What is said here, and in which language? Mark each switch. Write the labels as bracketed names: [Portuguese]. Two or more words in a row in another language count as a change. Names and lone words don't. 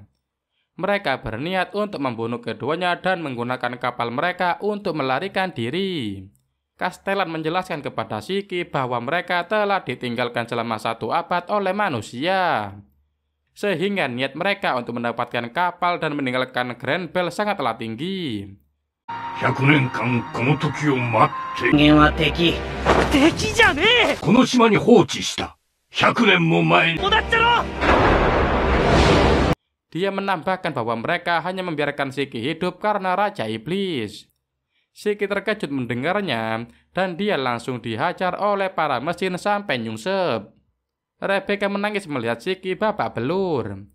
[Indonesian] Mereka berniat untuk membunuh keduanya dan menggunakan kapal mereka untuk melarikan diri. Castellan menjelaskan kepada Shiki bahwa mereka telah ditinggalkan selama 1 abad oleh manusia, sehingga niat mereka untuk mendapatkan kapal dan meninggalkan Grand Bell sangatlah tinggi. [Japanese] 100 年間この時を待って人間は敵じゃねえこの島に放置した100年も前に [Indonesian] Dia menambahkan bahwa mereka hanya membiarkan Shiki hidup karena Raja Iblis. Shiki terkejut mendengarnya dan dia langsung dihajar oleh para mesin sampai nyungsep. Rebecca menangis melihat Shiki babak belur.